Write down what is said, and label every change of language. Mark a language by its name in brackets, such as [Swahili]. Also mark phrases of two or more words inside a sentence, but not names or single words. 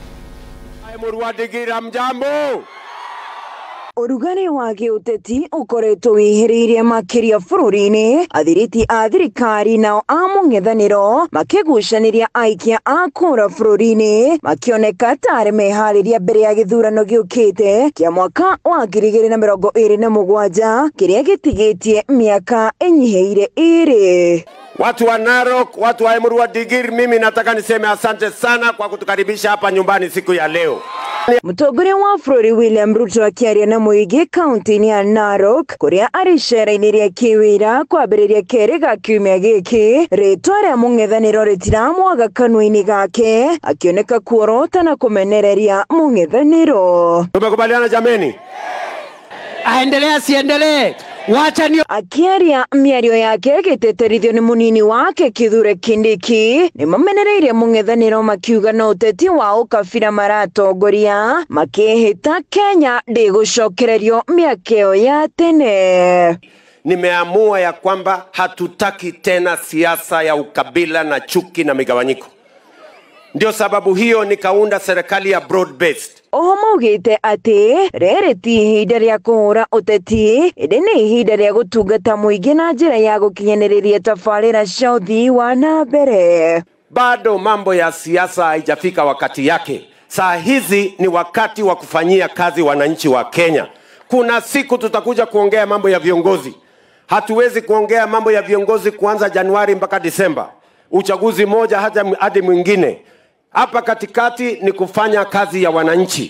[Kikuyu] Urugani wa giuteti ukoretwo wihiriirie makiria bururi-ini, athiriti a thirikari nao a mung'ethaniro makigucaniria aikia a kura bururi-ini makioneka tari mehariria mbere ya githurano giukite kia mwaka wa 2027 kiria gitigitie miaka inyiheire iri. [Swahili] Watu wa Narok, watu wa Emurua Digir, mimi nataka niseme asante sana kwa kutukaribisha hapa nyumbani siku ya leo. [Kikuyu] Mutongoria wa bururi William Ruto akiaria na muigi kaunti ya Narok kuria ari cera-ini ria kiwira kwambiriria keri ga kiumia giki, ritwa ria mung'ethaniro ritiramwaga kanua-ini gake akioneka kuorota na kumenereria mung'ethaniro. [Swahili] Tumekubaliana jameni? Aendelee asiendelee? [Kikuyu] Akiaria miario yake giteterithio ni munini wake Kithure Kindiki ni mamenereirie mung'ethaniro makiuga no uteti wa ukabira maratongoria makihita Kenya ndigucokererio miakeo ya tene. [Swahili] Nimeamua ya kwamba hatutaki tena siasa ya ukabila na chuki na migawanyiko. Ndio sababu hiyo nikaunda serikali ya [English] broad based. [Kikuyu] Maugite ati riri ti ihinda ria kuhura uteti, indi ni ihinda ria gutungata muingi na njira ya gukinyaniriria tabarĩra cia uthii wa na mbere. [Swahili] Bado mambo ya siasa haijafika wakati yake. Saa hizi ni wakati wa kufanyia kazi wananchi wa Kenya. Kuna siku tutakuja kuongea mambo ya viongozi. Hatuwezi kuongea mambo ya viongozi kuanza Januari mpaka Disemba. Uchaguzi moja hadi mwingine. Hapa katikati ni kufanya kazi ya wananchi.